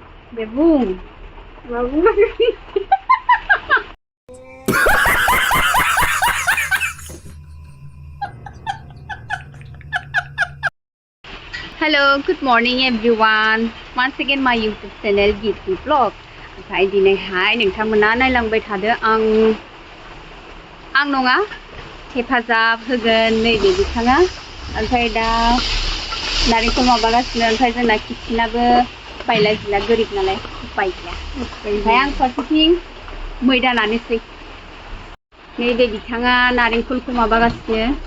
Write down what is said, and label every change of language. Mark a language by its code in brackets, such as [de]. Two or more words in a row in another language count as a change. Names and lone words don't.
[en] Bebung. Bebung. Hello, good morning everyone. Once again my YouTube channel Gitki Vlog. [brx] ओमफ्राय दिनैहाय नोंथांमोना नायलांबाय थादो आं नङा हेफाजाब होगोन नैबे बिथाङा ओमफ्राय दा नारेंखल माबागासिनो ओमफ्राय जोंना किटचेनाबो बायला जिला गोरिब नालाय उपाय गैया ओमफ्राय आं फारसेथिं मैदा नानोसै नैबे बिथाङा नारेंखलखौ माबागासिनो